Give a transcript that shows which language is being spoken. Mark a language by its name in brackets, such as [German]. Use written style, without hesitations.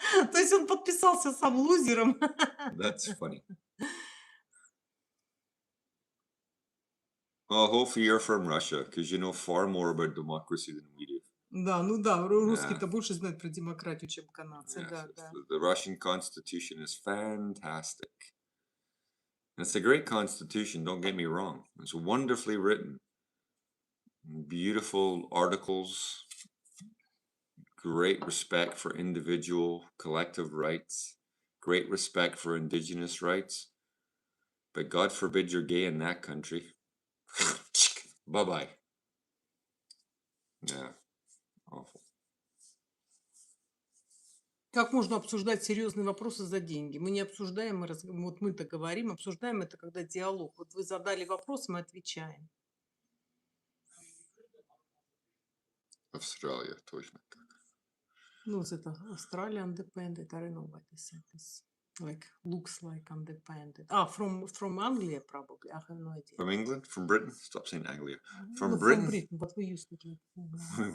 [Russian] То есть он подписался сам лузером. [English] That's funny. Well, hopefully you're from Russia, because you know far more about democracy than we do. [Russian] Да, ну да, русские-то больше знают про демократию, чем канадцы, [English] Yes, [Russian] да, да. [English] The Russian Constitution is fantastic. It's a great constitution, don't get me wrong. It's wonderfully written. beautiful articles, great respect for individual collective rights, great respect for indigenous rights. But God forbid you're gay in that country. Bye-bye. Yeah, awful. [Russian] Как можно обсуждать серьезные вопросы за деньги? Мы не обсуждаем, вот мы-то говорим, обсуждаем это, когда диалог. Вот вы задали вопрос, мы отвечаем. Australia, точно. Ну, вот это [English] Australia independent, I don't know what they said this. Like, looks like independent. From Anglia, probably. I have no idea. From England? From Britain? Stop saying Anglia. From No, Britain? From Britain, but we used to do it.